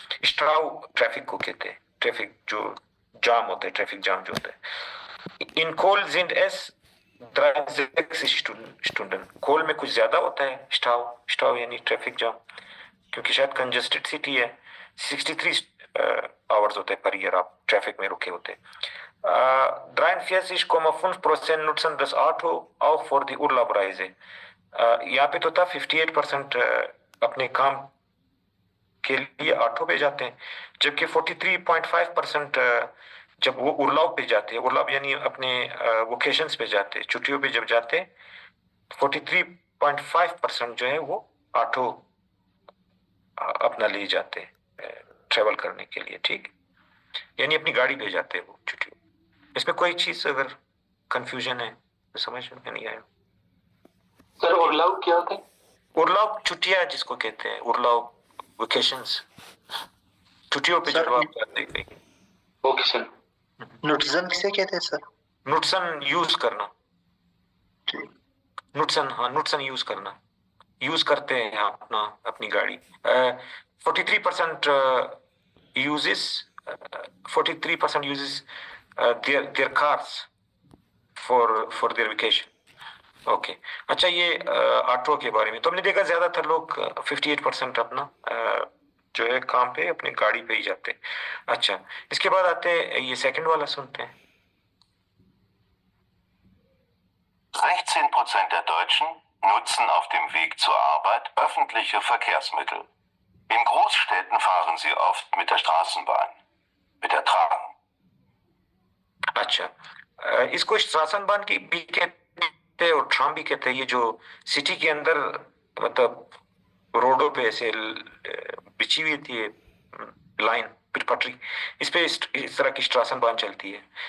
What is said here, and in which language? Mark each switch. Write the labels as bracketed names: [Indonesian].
[Hindi] स्ट्राउ traffic को कहते हैं, ट्रैफिक जो जाम होता है, ट्रैफिक जाम जो होता है। [German] इन कोल sind es 63 Stunden, [Hindi] कोल में कुछ ज्यादा होता है स्टाउ यानी ट्रैफिक जाम, क्योंकि शायद कंजेस्टेड सिटी है, 63 आवर्स होते हैं पर ईयर आप ट्रैफिक में रुके होते। [German] 43,5% nutzen das Auto auch für die Urlaubreise। [Hindi] यहाँ पे तो था 58% अपने काम के लिए ऑटो पे जाते हैं, जबकि 43.5% जब वो उर्लाव पे जाते हैं, उर्लाव यानी अपने वोकेशंस पे जाते हैं, छुट्टियों पे जब जाते हैं, 43.5% जो है वो ऑटो अपना ले जाते हैं ट्रेवल करने के लिए, ठीक, यानी अपनी गाड़ी पे जाते हैं वो छुट्टियों। इसमें कोई चीज अगर कंफ्यूजन है तो समझ में नहीं आया। सर उर्लाव क्या होता है? उर्लाव छुट्टियां जिसको कहते हैं, उर्लाव वेकेशंस, छुट्टियों पे जब आप जाते हैं कहीं। Okay sir. नुट्जन किसे कहते हैं सर? नुट्सन यूज करना, नुट्सन, हाँ नुट्सन यूज करना, यूज करते हैं अपना अपनी गाड़ी। [English] 43% uses 43% uses their cars for their vacation। [Hindi] Okay अच्छा, ये ऑटो के बारे में तो हमने देखा ज्यादातर लोग 58% अपना जो है काम पे अपनी गाड़ी पे ही जाते हैं। अच्छा, इसके बाद आते हैं ये सेकंड वाला सुनते हैं। [German] 16% der Deutschen nutzen auf dem Weg zur Arbeit öffentliche Verkehrsmittel. In Großstädten fahren sie oft mit der Straßenbahn, mit der Tram. [Hindi] अच्छा, इसको शासनबान की भी कहते हैं और ट्राम भी कहते हैं। ये जो सिटी के अंदर मतलब रोडों पे ऐसे बिछी हुई थी लाइन पटरी, इस पे इस तरह की शासनबान चलती है।